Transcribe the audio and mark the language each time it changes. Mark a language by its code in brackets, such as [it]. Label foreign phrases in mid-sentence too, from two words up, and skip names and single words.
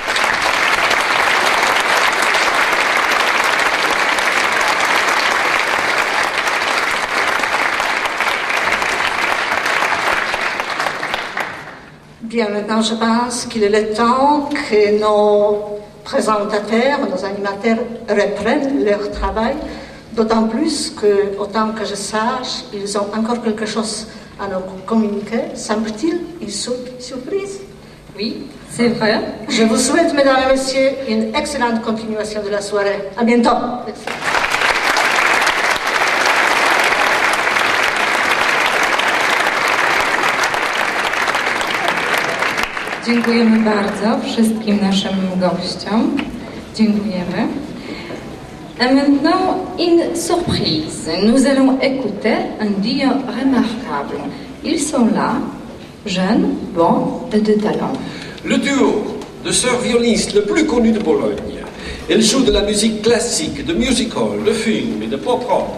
[fr] Bien, maintenant, je pense qu'il est le temps que nos présentateurs, nos animateurs reprennent leur travail, d'autant plus que, autant que je sache, ils ont encore quelque chose à nous communiquer. Semble-t-il une surprise? Oui, c'est vrai. Je vous souhaite, mesdames et messieurs, une excellente continuation de la soirée. À bientôt. Merci. [pl] Dziękujemy bardzo wszystkim naszym gościom. Dziękujemy. [fr] Et maintenant, une surprise. Nous allons écouter un duo remarquable. Ils sont là, jeunes, bons et de talent. Le duo de sœurs violonistes le plus connu de Bologne. Elles jouent de la musique classique, de musical, de film et de [en] pop rock.